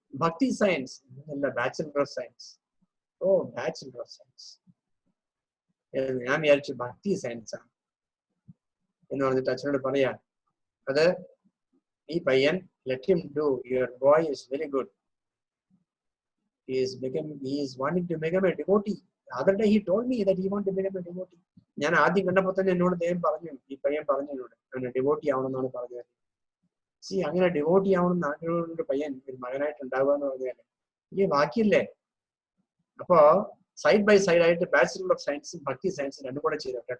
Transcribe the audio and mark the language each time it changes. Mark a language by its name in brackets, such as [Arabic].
[Malayalam] ഭക്തി സയൻസ് അല്ല, bachelor of science. Oh bachelor of science. ഞാൻ വിചാരിച്ചു ഭക്തി സയൻസ് ആണ് എന്ന് പറഞ്ഞിട്ട് അച്ഛനോട് പറയാ, അത് ഈ പയ്യൻ, [English] Let him do, your boy is very good, he is wanting to become a devotee. Other day he told me that he want to become a devotee. [Malayalam] ഞാൻ ആദ്യം കണ്ടപ്പോൾ തന്നെ എന്നോട് അദ്ദേഹം പറഞ്ഞു, ഈ പയ്യൻ പറഞ്ഞു എന്നോട് ഡിവോട്ടി ആവണമെന്നാണ് പറഞ്ഞത്. അങ്ങനെ ഡിവോട്ട് ചെയ്യാവുന്ന ആഗ്രഹമുള്ള പയ്യൻ ഒരു മകനായിട്ട് ഉണ്ടാവുക എന്ന് പറഞ്ഞാൽ ഈ ബാക്കിയില്ലേ. അപ്പോ സൈഡ് ബൈ സൈഡ് ആയിട്ട് ബാച്ചിലർ ഓഫ് സയൻസും ഭക്തി സയൻസും രണ്ടും കൂടെ ചെയ്തോട്ടെ.